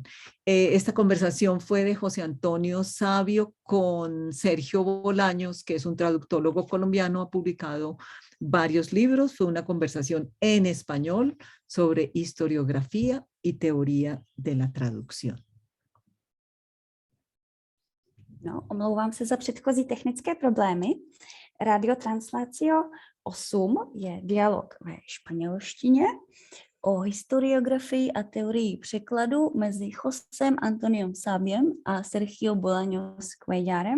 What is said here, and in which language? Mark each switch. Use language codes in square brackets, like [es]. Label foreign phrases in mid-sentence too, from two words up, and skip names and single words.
[es] Esta conversación fue de José Antonio Savio con Sergio Bolaños, que es un traductólogo colombiano, ha publicado varios libros. Fue una conversación en español sobre historiografía y teoría de la traducción. [cs] No, omlouvám se za předchozí technické problémy. Radio Translatio 8 je dialog ve španělštině o historiografii a teorii překladu mezi Josem Antoniom Saviem a Sergio Bolaños Cuellarem.